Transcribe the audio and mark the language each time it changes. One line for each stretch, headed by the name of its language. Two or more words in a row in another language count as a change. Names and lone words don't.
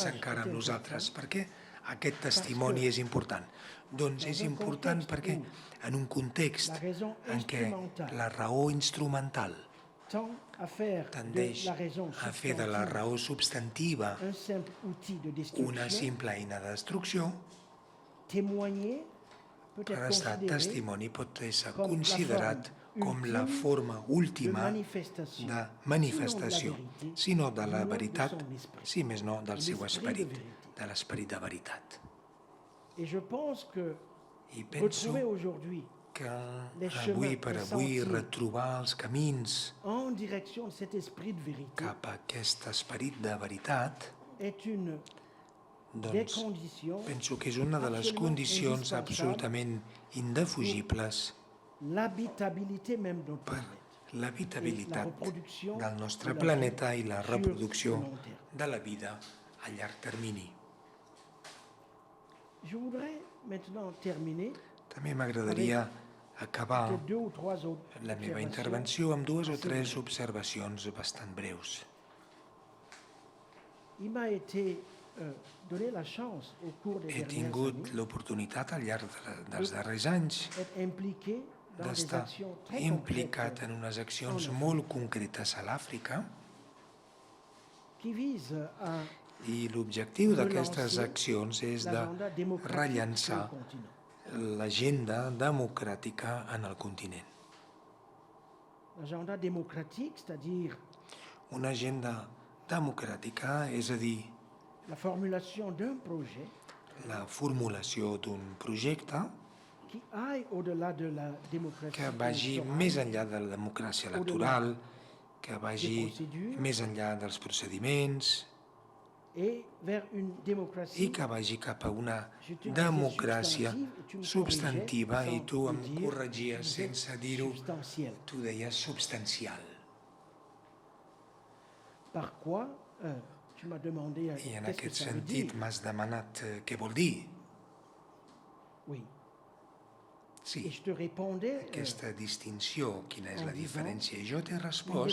Catalan: testimoniatge encara amb és nosaltres. Per què aquest testimoni és important? Doncs és important perquè en un context
French: La raison
Catalan: en què
French: instrumentale
Catalan: la raó instrumental
French: tend à faire de
Catalan: tendeix
French: la raison
Catalan: a fer de la
French: substantive
Catalan: raó substantiva
French: un simple outil de
Catalan: una
French: destruction,
Catalan: simple eina de destrucció,
French: témoigner peut être
Catalan: prestar
French: considéré
Catalan: testimoni pot ser com la considerat forma com la
French: ultime
Catalan: forma de última
French: manifestation,
Catalan: de manifestació,
French: sinon
Catalan: sinó de la de veritat,
French: son esprit.
Catalan: si més no, del seu
French: L'esprit de
Catalan: esperit,
French: vérité.
Catalan: de l'esperit de veritat.
French: Et je pense que
Catalan: I penso
French: retrouver aujourd'hui
Catalan: que
French: les
Catalan: avui
French: chemins,
Catalan: per
French: les
Catalan: avui
French: sentiers.
Catalan: retrobar els camins
French: en direction de cet esprit de vérité
Catalan: cap a aquest esperit de veritat,
French: est une des
Catalan: doncs
French: conditions
Catalan: penso que és una de les
French: absolument
Catalan: condicions
French: indispensables
Catalan: absolutament indefugibles
French: l'habitabilité même de notre
Catalan: per
French: planète.
Catalan: l'habitabilitat La reproducció del nostre de la planeta vida i la
French: sur
Catalan: reproducció
French: le long terme.
Catalan: de la vida a llarg termini.
French: Je voudrais maintenant terminer
Catalan: També m'agradaria acabar
French: avec deux ou trois autres
Catalan: la meva
French: observations.
Catalan: intervenció amb dues o tres observacions bastant breus.
French: Il m'a été donné la chance au cours des
Catalan: He
French: dernières
Catalan: tingut
French: années
Catalan: l'oportunitat al llarg dels darrers anys
French: d'être impliqué dans des
Catalan: d'estar
French: actions très
Catalan: implicat
French: concrètes
Catalan: en unes accions molt concretes a l'Àfrica,
French: qui visent à
Catalan: i l'objectiu d'aquestes
French: relancer
Catalan: accions és de
French: l'agenda démocratique sur
Catalan: rellançar
French: le continent.
Catalan: l'agenda democràtica en el continent.
French: L'agenda démocratique, c'est-à-dire
Catalan: Una agenda democràtica, és a dir,
French: la formulation d'un projet
Catalan: la formulació d'un projecte
French: qui aille au-delà de la démocratie
Catalan: que vagi
French: électorale
Catalan: més enllà de la democràcia electoral, que vagi
French: des procédures
Catalan: més enllà dels procediments
French: et vers une démocratie
Catalan: i que vagi cap a una
French: je te disais
Catalan: democràcia
French: substantive et tu me
Catalan: substantiva,
French: corrigeais
Catalan: i tu
French: sans
Catalan: em
French: le dire,
Catalan: corregies
French: je disais
Catalan: sense dir-ho,
French: substantielle.
Catalan: tu deies substancial.
French: Par quoi tu m'as demandé
Catalan: I en
French: qu'est-ce que
Catalan: aquest
French: ça veut
Catalan: sentit
French: dire.
Catalan: m'has demanat què vol dir.
French: Oui. Et
Catalan: Sí,
French: je te répondais
Catalan: aquesta distinció, quina és la
French: en disant,
Catalan: diferència? I jo t'he
French: une
Catalan: respost,